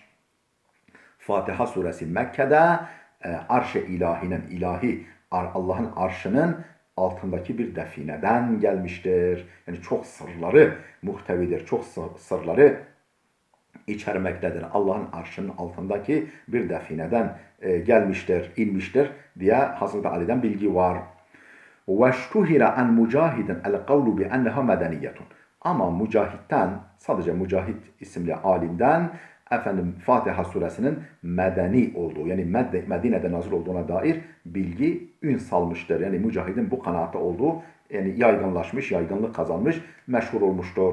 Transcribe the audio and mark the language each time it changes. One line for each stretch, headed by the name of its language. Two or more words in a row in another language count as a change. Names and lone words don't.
Turkish: Fatiha suresi Mekke'de arş-ı ilahinin, Allah'ın arşının altındaki bir defineden gelmiştir. Yani çok sırları muhtevidir, çok sırları içermektedir. Allah'ın arşının altındaki bir defineden gelmiştir, inmiştir diye Hazreti Ali'den bilgi var.
Arabic: وَاشْتُهِرَ عَنْ مُجَاهِدٍ الْقَوْلُ بِأَنَّهَا مَدَنِيَّةٌ.
Turkish: Ama Mücahit'ten, sadece Mücahit isimli alimden Fatiha suresinin medeni olduğu, yani Medine'de nazil olduğuna dair bilgi ün salmıştır. Yani Mücahit'in bu kanaati olduğu, yani yaygınlaşmış, yaygınlık kazanmış, meşhur olmuştur.